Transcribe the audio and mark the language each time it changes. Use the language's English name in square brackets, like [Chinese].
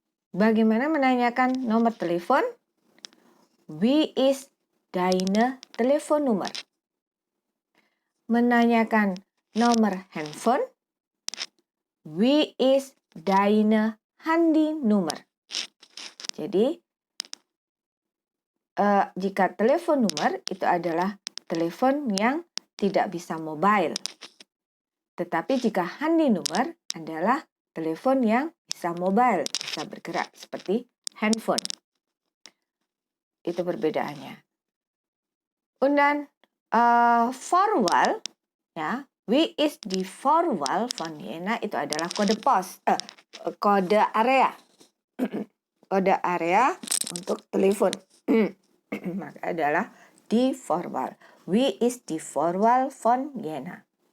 [Indonesian] Bagaimana menanyakan nomor telepon? [German] Wie ist deine Telefonnummer? [Indonesian] Menanyakan nomor handphone? [German] Wie ist deine Handynummer? [Indonesian] Jadi, jika telepon nomor itu adalah telepon yang tidak bisa mobile. Tetapi jika handynummer adalah telepon yang bisa mobile, bisa bergerak seperti handphone. Itu perbedaannya. Dan Vorwahl, ya, [German] wie ist die Vorwahl von Jena [Indonesian] itu adalah kode pos, kode area. Kode area untuk telepon. Maka adalah die Vorwahl. [German] Wie ist die Vorwahl von Jena?